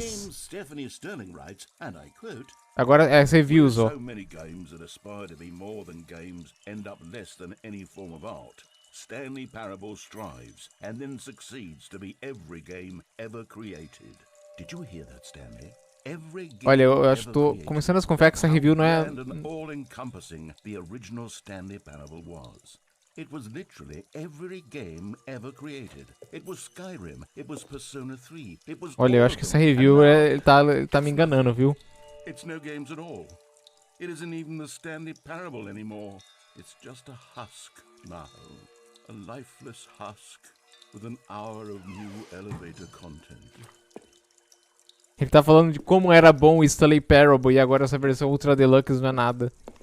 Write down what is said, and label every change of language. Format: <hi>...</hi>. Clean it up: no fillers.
<en>James Stephanie Sterling writes, and I quote,</en> <pt>Agora é as reviews, ó.</pt> <en>so many games that aspire to be more than games end up less than any form of art. Stanley Parable strives and then succeeds to be every game ever created. Did you hear that, Stanley?</en> <pt>Olha, eu acho que tô começando a desconfiar que essa review não é...</pt> <en>all-encompassing the original Stanley Parable was. It was literally every game ever created. It was Skyrim, it was Persona 3, it was...</en> <pt>Olha, eu acho que essa review ele tá me enganando, viu?</pt> <en>It's no games at all. It isn't even the Stanley Parable anymore. It's just a husk now. A lifeless husk with an hour of new elevator content.</en> <pt>Ele tá falando de como era bom o Stanley Parable e agora essa versão Ultra Deluxe não é nada.</pt>